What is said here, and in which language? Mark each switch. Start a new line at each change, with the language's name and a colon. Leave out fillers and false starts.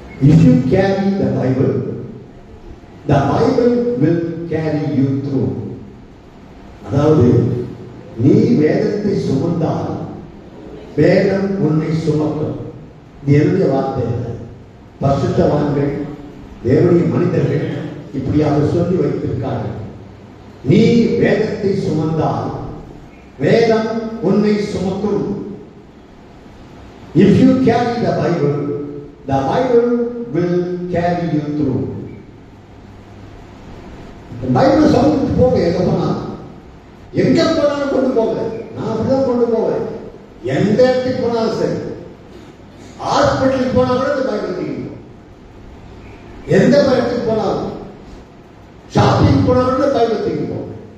English: If you carry the Bible will carry you through.
Tamil: அதாவது நீ வேதத்தை சுமந்தால் வேதம் உன்னை சுமக்கும். இது என்னுடைய வார்த்தை. பரிசுத்தவான்கள், தேவனுடைய மனிதர்கள் இப்படியாக சொல்லி வைத்திருக்கார்கள். நீ வேதத்தை சுமந்தால் வேதம் உன்னை சுமக்கும்.
English: If you carry the Bible will carry you through.
Tamil: Bible சொல்லிட்டு போக எங்க போனாலும் கொண்டு போக. நான் அப்படிதான் கொண்டு போவேன். எந்த இடத்துக்கு போனாலும் சரி,
English: ஹாஸ்பிட்டலுக்கு
Tamil: போனா கூட இந்த பைபிள் தீர்க்கும். எந்த இடத்துக்கு போனாலும்,
English: shopping
Tamil: போனாலும் பைபிள் தீர்க்கும்.